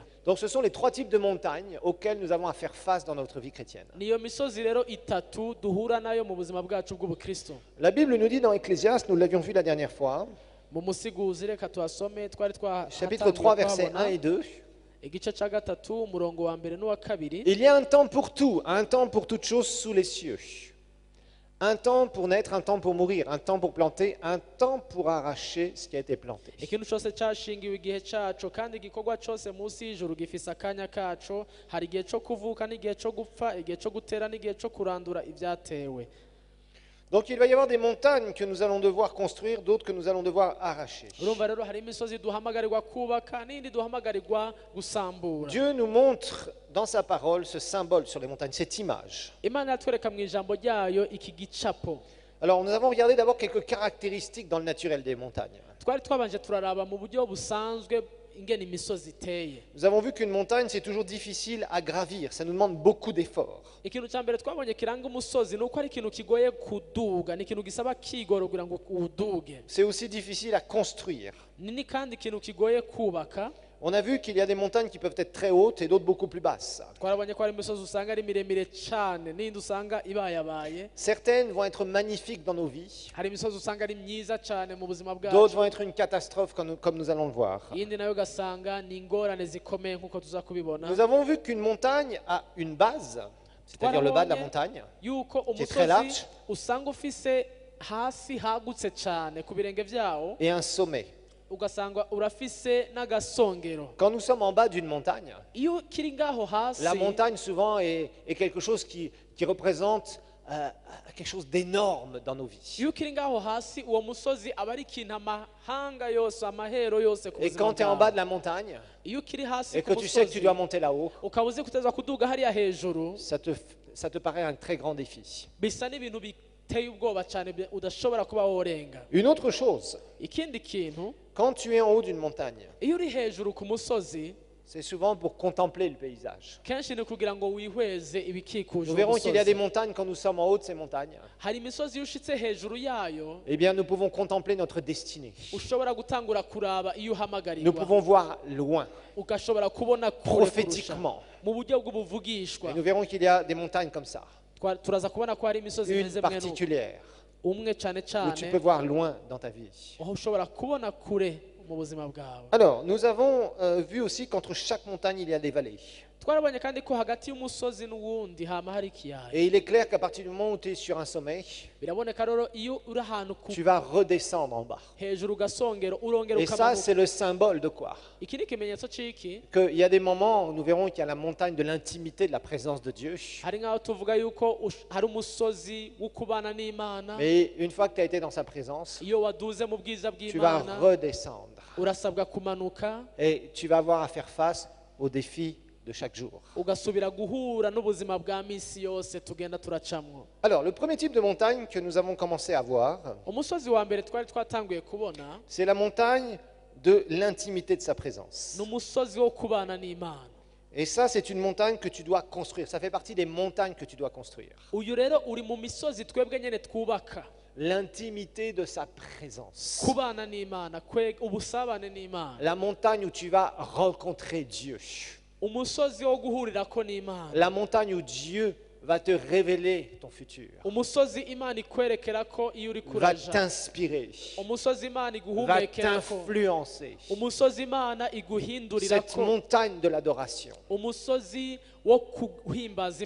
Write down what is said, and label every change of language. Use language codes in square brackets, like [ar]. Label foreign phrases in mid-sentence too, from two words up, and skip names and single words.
[fr] Donc ce sont les 3 types de montagnes auxquelles nous avons à faire face dans notre vie chrétienne. [rn] Niyo misozi rero itatu duhura nayo mu buzima bwacu bw'ubukristo. [fr] La Bible nous dit dans Ecclésiaste, nous l'avions vu la dernière fois, [rn] Mu musiguzi reka tuhasome twari [fr] chapitre 3, versets 1 et 2. [rn] igice ca gatatu umurongo wa mbere n'uwa kabiri. [fr] Il y a un temps pour tout, un temps pour toutes choses sous les cieux. Un temps pour naître, un temps pour mourir, un temps pour planter, un temps pour arracher ce qui a été planté. [rn] Ikintu cyose cyashingiwe igihe caco kandi igikorwa cyose munsi y'ijuru gifise akanya kaco. Hari igihe co kuvuka n'igihe co gupfa, igihe co gutera n'igihe co kurandura ibyatewe. [fr] Donc il va y avoir des montagnes que nous allons devoir construire, d'autres que nous allons devoir arracher. [rn] Urumva rero hari imisozi duhamagarirwa kubaka n'indi duhamagarirwa gusambura. [fr] Dieu nous montre dans sa parole ce symbole sur les montagnes, cette image. [rn] Imana yatwereka mu ijambo ryayo iki gicapo. [fr] Alors nous avons regardé d'abord quelques caractéristiques dans le naturel des montagnes. [rn] Twari twabanje turaraba mu buryo busanzwe ingene imisozi iteye. [fr] Nous avons vu qu'une montagne, c'est toujours difficile à gravir, ça nous demande beaucoup d'efforts. [rn] Ikintu cya mbere twabonye kiranga umusozi ni uko ari ikintu kigoye kuduga, ni ikintu gisaba kigoro kugira ngo uduge. [fr] C'est aussi difficile à construire. [rn] Ni kandi ikintu kigoye kubaka. [fr] On a vu qu'il y a des montagnes qui peuvent être très hautes et d'autres beaucoup plus basses. [rn] Twarabonye ko hari imisozi usanga ari miremire cyane n'indi usanga ibayabaye. [fr] Certaines vont être magnifiques dans nos vies, [rn] Hari imisozi usanga ari myiza cyane mu buzima [fr] d'autres [rn] bwacu, [fr] vont être une catastrophe comme nous allons le voir. [rn] iyindi nayo ugasanga ni ingorane zikomeye nk'uko tuza kubibona. [fr] Nous avons vu qu'une montagne a une base, c'est-à-dire le bas de la montagne, [rn] yuko [fr] qui est très large, [rn] umusozi usanga ufise hasi hagutse cyane ku birenge vyawo, [fr] et un sommet. [rn] ugasanga urafise n'agasongero. [fr] Quand nous sommes en bas d'une montagne, [rn] Iyo kiri ngaho hasi, [fr] la montagne souvent est quelque chose qui représente quelque chose d'énorme dans nos vies. [rn] iyo kiri ngaho hasi uwo musozi aba ari ikintu amahanga yose, amahero yose ku [fr] Et [rn] buzima [fr] quand tu es en [rn] bwawe. [fr] bas de la montagne, [rn] Iyo kiri hasi [fr] et [rn] ku [fr] que tu sais que tu [rn] musozi [fr] dois monter là-haut, [rn] ukaba uzi kuteza kuduga hariya hejuru, [fr] ça te paraît un très grand défi. [rn] bisa n'ibintu biteye ubwoba cyane udashobora kuba worenga. [fr] Une autre chose, [rn] Ikindi kintu, [fr] quand tu es en haut d'une montagne, [rn] iyo uri hejuru ku musozi, [fr] c'est souvent pour contempler le paysage. [rn] kenshi ni kugira ngo wihweze ibikikuje [fr] Nous [rn] uwo [fr] verrons qu'il y a des [rn] musozi. [fr] montagnes quand nous sommes en haut de ces montagnes. [rn] hari imisozi iyo ushitse hejuru yayo [fr] Eh bien, nous pouvons contempler notre destinée. [rn] ushobora gutangura kuraba iyo [fr] Nous [rn] uhamagarirwa [fr] pouvons voir loin, [rn] ugashobora kubona kure kurusha [fr] prophétiquement. [rn] mu buryo bw'ubuvugishwa. [fr] Et nous verrons qu'il y a des montagnes comme ça, [rn] Turaza kubona ko hari imisozi [fr] une [rn] imeze mwene uko. [fr] particulière, [rn] umwe cyane [fr] où tu [rn] cyane [fr] peux voir loin dans ta vie. [rn] aho ushobora kubona kure mu buzima bwawe. [fr] Alors, nous avons vu aussi qu'entre chaque montagne, il y a des vallées. [rn] twarabonye kandi ko hagati y'umusozi n'uwundi hama hari ikiyaya. [fr] Et il est clair qu'à partir du moment où tu es sur un sommet, [rn] biraboneka rero iyo uri ahantu [fr] tu vas redescendre en bas. [rn] hejuru ugasongera urongera [fr] Et ça, [rn] ukamanuka. [fr] c'est le symbole de quoi? [rn] iki ni ikimenyetso c'iki [fr] Qu'il y a des moments où nous verrons qu'il y a la montagne de l'intimité, de la présence de Dieu. [rn] hari nk'aho tuvuga yuko hari umusozi wo kubana n'Imana. [fr] Mais une fois que tu as été dans sa présence, [rn] iyo waduze mu bwiza [fr] tu vas [rn] bw'Imana [fr] redescendre. [rn] urasabwa kumanuka [fr] Et tu vas avoir à faire face aux défis de chaque jour. [rn] ugasubira guhura n'ubuzima bwa misi yose tugenda turacamwo. [fr] Alors, le premier type de montagne que nous avons commencé à voir, [rn] umusozi wa mbere twari twatanguye kubona [fr] c'est la montagne de l'intimité de sa présence. [rn] ni umusozi wo kubana n'Imana. [fr] Et ça, c'est une montagne que tu dois construire. Ça fait partie des montagnes que tu dois construire. [rn] uyu rero uri mu misozi twebwe nyene twubaka [fr] L'intimité de sa présence. [rn] kubana n'Imana ubusabane n'Imana. [fr] La montagne où tu vas rencontrer Dieu. [rn] umusozi wo guhurirako n'Imana. [fr] La montagne où Dieu va te révéler ton futur. [rn] umusozi Imana ikwerekera ko iyo uri [fr] Va [rn] kuraja. [fr] t'inspirer. [rn] umusozi Imana [fr] Va [rn] iguhumekera ko. [fr] t'influencer. [rn] umusozi Imana iguhindurira [fr] Cette [rn] ko. [fr] montagne de l'adoration. [rn] umusozi wo guhimbaza